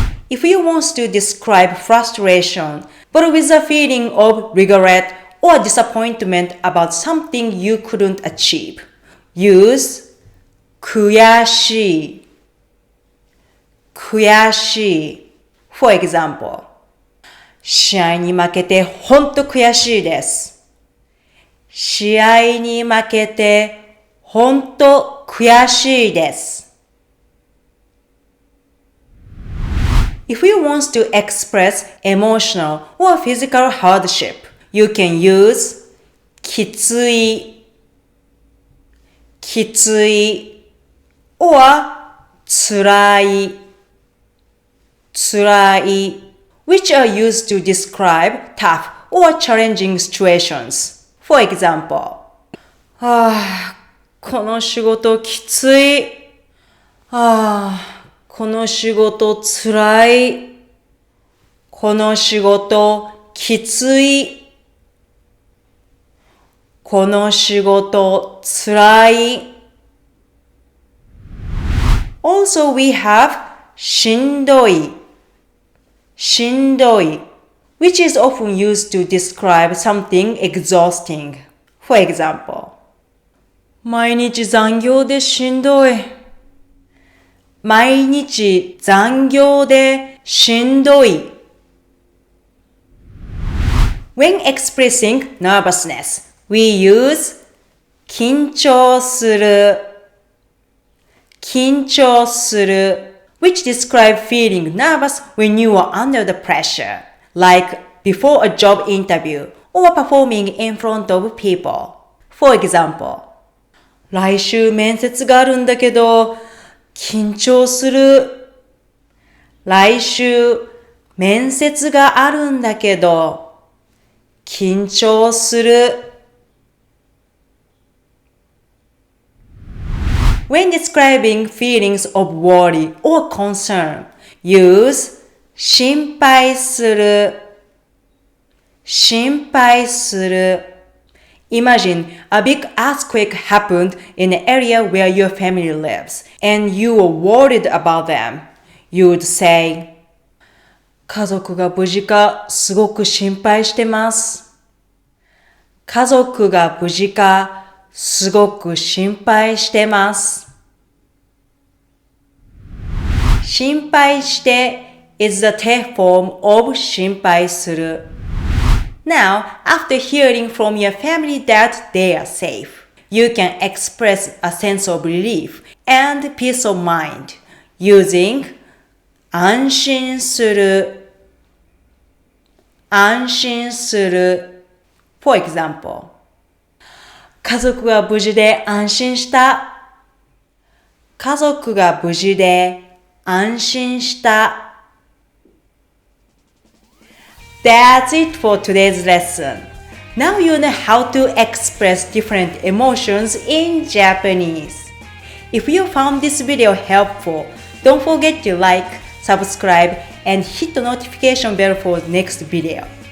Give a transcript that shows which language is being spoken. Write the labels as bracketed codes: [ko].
[en] If you want to describe frustration, but with a feeling of regret or disappointment about something you couldn't achieve, use 悔しい。 [ja] 悔しい。 [en] For example, [ja] 試合に負けてほんと悔しいです。試合に負けてほんと悔しいです。 [en] If you want to express emotional or physical hardship, you can use きつい、きつい or つらい、つらい which are used to describe tough or challenging situations. For example, [ja] この仕事きつい。この仕事つらい。この仕事きつい。この仕事つらい。 [en] Also, we have しんどい。 しんどい which is often used to describe something exhausting. For example, [ja] 毎日残業でしんどい。毎日残業でしんどい。 [en] When expressing nervousness, we use 緊張する。緊張する which describe feeling nervous when you are under the pressure, like before a job interview or performing in front of people. For example, [ja] 来週面接があるんだけど、緊張する。来週面接があるんだけど、緊張する。 [en] When describing feelings of worry or concern, use 心配する。 [ja] 心配する。 [en] Imagine a big earthquake happened in the area where your family lives, and you were worried about them. You would say, [ja] 家族が無事かすごく心配してます。家族が無事かすごく心配してます。 [en] 心配して is the te form of 心配する。 Now, after hearing from your family that they are safe, you can express a sense of relief and peace of mind using 安心する。 [ja] 安心する。 [en] For example, [ja] 家族が無事で安心した。家族が無事で安心した。 [en] That's it for today's lesson. Now you know how to express different emotions in Japanese. If you found this video helpful, don't forget to like, subscribe, and hit the notification bell for the next video.